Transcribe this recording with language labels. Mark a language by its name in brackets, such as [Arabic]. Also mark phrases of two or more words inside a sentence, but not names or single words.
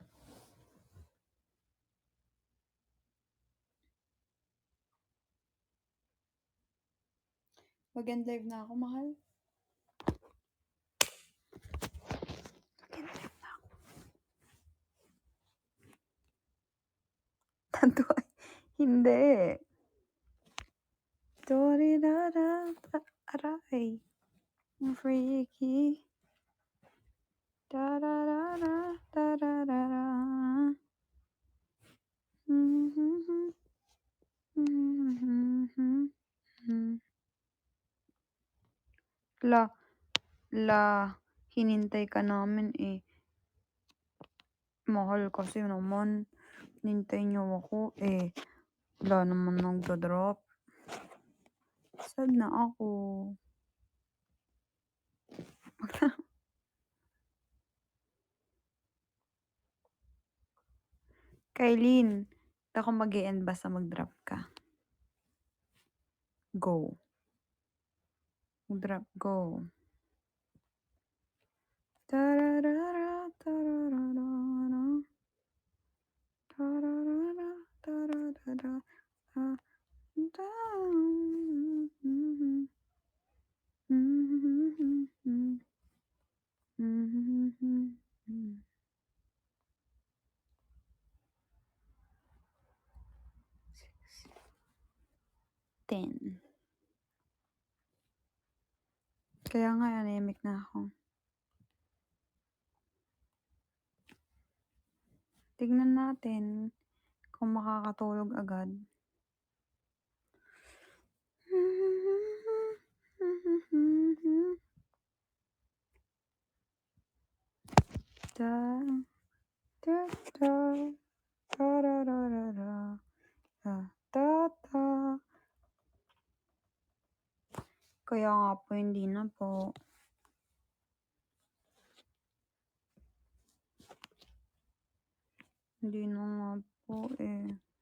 [Filipino] Mag-end live na ako, mahal. Mag-end live na ako. Tanto ay, hindi. Dorirara, aray. Freaky. Da-da-da-da, da-da-da-da. La, hinintay ka namin eh. Mahal kasi naman. Hinintay niyo ako eh. Wala naman nagda-drop. Sad na ako. Kailin, ako mag-e-end basta mag-drop ka. Go. Mag-drop, go. Tararara, tararara, tararara, tararara, ah, down. Mhm, mhm, mhm, mhm, mhm. 10. Kaya nga anemic na ako. Tignan natin kung makakatulog agad. Da, da, da, tarararara, da, da, da. Kaya nga po, hindi na po. Hindi na nga po eh.